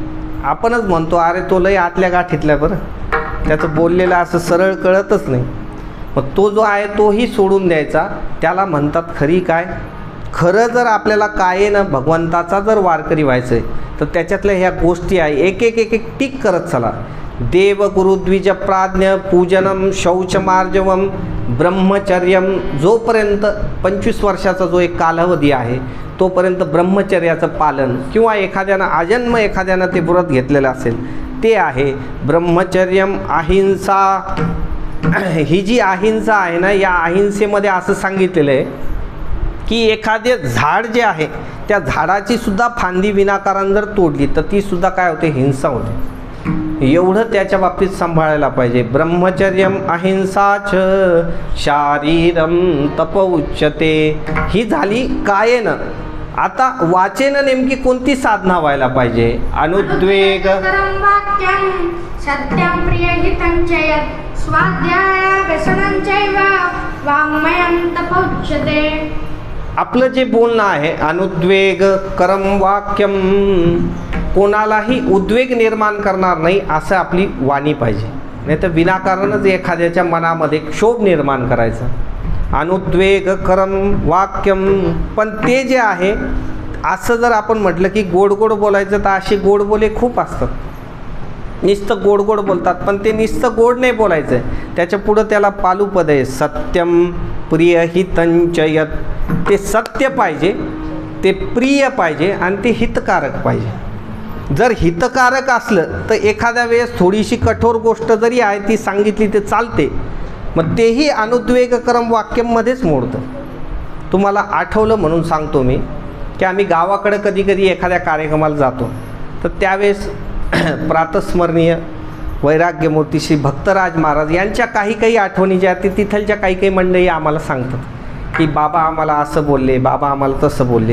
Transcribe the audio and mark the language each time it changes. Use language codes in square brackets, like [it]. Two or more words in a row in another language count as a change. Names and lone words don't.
[mr] आपणच म्हणतो अरे तो लय आतल्या गाठीतल्या, बरं त्याचं बोललेलं असं सरळ कळतच नाही. मग तो जो आहे तोही सोडून द्यायचा. त्याला म्हणतात खरी काय. खरं जर आपल्याला काय ना भगवंताचा जर वारकरी व्हायचं आहे तर त्याच्यातल्या ह्या गोष्टी आहे एक एक टिक करत चला. देव, [sa] गुरु, द्विज, प्राज्ञ, पूजनम शौचमार्जवम, ब्रह्मचर्यम. [mr] जोपर्यंत 25 वर्षाचा जो एक कालावधी आहे तोपर्यंत ब्रह्मचर्याचं पालन किंवा एखाद्यानं ते व्रत घेतलेलं असेल ते आहे. [sa] ब्रह्मचर्यम, अहिंसा. [mr] ही जी अहिंसा आहे ना, या अहिंसेमध्ये असं सांगितलेलं आहे की एखादे झाड जे आहे त्या झाडाची सुद्धा फांदी विनाकारण जर तोडली तर ती सुद्धा काय होते, हिंसा होते. एवढं त्याच्या बाबतीत सांभाळायला पाहिजे. [sa] ब्रह्मचर्यम अहिंसाच शारीरम तप उच्यते. [mr] ही झाली कायेनं. आता वाचेनं नेमकी कोणती साधना व्हायला पाहिजे? [sa] अनुद्वेग, सत्यं प्रियहितं च यत् स्वाध्यायाभ्यसनं चैव वाङ्मयं तपोच्यते. [mr] आपलं जे बोलणं आहे [sa] अनुद्वेग करम वाक्यम. [mr] कोणालाही उद्वेग निर्माण करणार नाही असं आपली वाणी पाहिजे. नाही तर विनाकारणच एखाद्याच्या मनामध्ये क्षोभ निर्माण करायचा. [sa] अनुद्वेग करम वाक्यम. [mr] पण ते जे आहे असं जर आपण म्हटलं की गोड बोलायचं तर असे गोड बोले खूप असतात. नुसतं गोड बोलतात पण ते नुसतं गोड नाही बोलायचं आहे. त्याच्या पुढं त्याला पालुपद आहे [sa] सत्यम प्रियहितं च यत्. [mr] ते सत्य पाहिजे, ते प्रिय पाहिजे आणि ते हितकारक पाहिजे. जर हितकारक असलं तर एखाद्या वेळेस थोडीशी कठोर गोष्ट जरी आहे ती सांगितली ते चालते. मग तेही अनुद्वेगकरम वाक्यमध्येच मोडतं. तुम्हाला आठवलं म्हणून सांगतो मी की आम्ही गावाकडं कधी एखाद्या कार्यक्रमाला जातो तर त्यावेळेस प्रातस्मरणीय वैराग्यमूर्ती श्री भक्तराज महाराज यांच्या काही आठवणी ज्या आहेत तिथलच्या काही मंडळी आम्हाला सांगतात की बाबा आम्हाला असं बोलले, बाबा आम्हाला तसं बोलले.